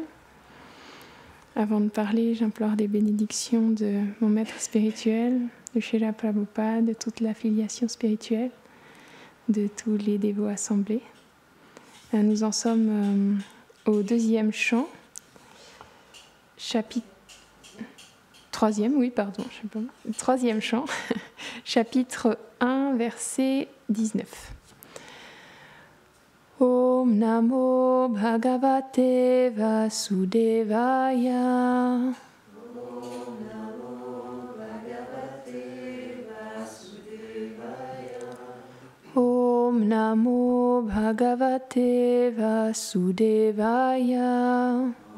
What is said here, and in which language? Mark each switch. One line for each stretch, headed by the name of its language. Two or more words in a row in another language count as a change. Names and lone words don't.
French: Avant de parler, j'implore des bénédictions de mon maître spirituel, de Srila Prabhupada, de toute l'affiliation spirituelle, de tous les dévots assemblés. Nous en sommes au deuxième chant, troisième chant, chapitre 1, verset 19.
Sanskrit: ॐ नमो भगवते वासुदेवाय. ॐ नमो भगवते वासुदेवाय. ॐ नमो भगवते वासुदेवाय.